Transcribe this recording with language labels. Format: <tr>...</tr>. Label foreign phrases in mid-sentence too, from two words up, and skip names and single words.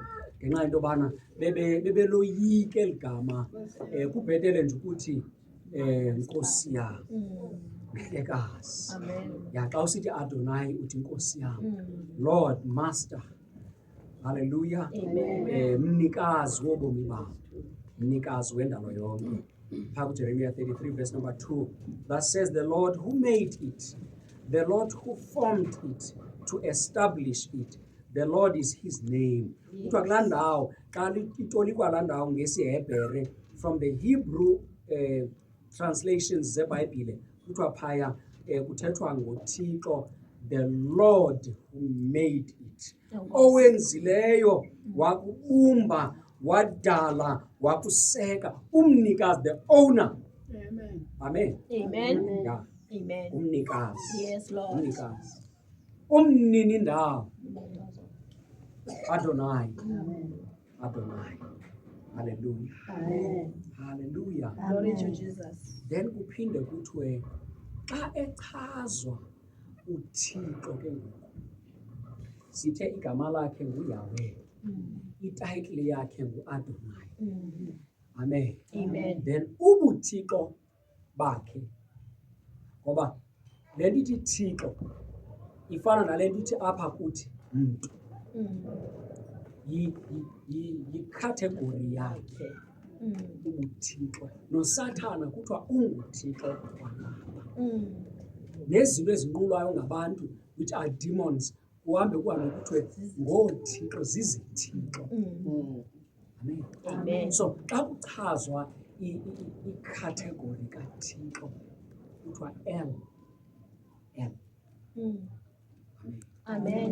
<xh>Ngenxa yento yobana bebeloyike eligama kubhetele nje ukuthi Nkosi yami, Mhlekazi. Amen. Ya xa usithi Adonai uthi Nkosi yami,</xh> <en>Lord, Master.</en> <xh>Hallelujah. Amen. Mnikazi wobomi bam, mnikazi wendalo yonke. Phaa kuJeremiah</xh> <en>33 verse number 2 that says, the Lord who made it, the Lord who formed it to establish it, the Lord is his name.</en> <xh>Kuthiwa kulaa ndawo xa itolikwa laa ndawo ngesiHebhere</xh> <en>from the Hebrew translations</en> <xh>zeBhayibhile, kuthiwa phaya kuthethwa ngoThixo,</xh> <en>the Lord who made it.</en> <xh>Owenzileyo, wakubumba, wadala, wakuseka, umnikazi,</xh> <en>the owner.</en> <xh>Amen. Amen. Yeah. Amen. Umnikazi.</xh> <en>Yes, Lord.</en> <xh>Umnikazi. Umnini ndawo. Adonai. Adonai. Hallelujah. Hallelujah.</xh> <en>Glory to Jesus.</en> <xh>Then kuphinde kuthiwe xa echazwa uThixo ke ngoku sithe igama lakhe nguYahweh, ititle yakhe nguAdonai. Amen. Amen. Then ubuthixo bakhe, ngoba le nto ithi Thixo ifana nale nto ithi apha kuthi mntu, yikhategori yakhe ubuthixo. NoSathana kuthiwa unguthixo walapha. Nezinto ezinqulwayo ngabantu</xh> <en>which are demons,</en> <xh>kuhambe kuthiwe ngoothixo, zizithixo. Amen. Amen. So xa kuchazwa ikhategori kaThixo kuthiwa El. Amen.</xh>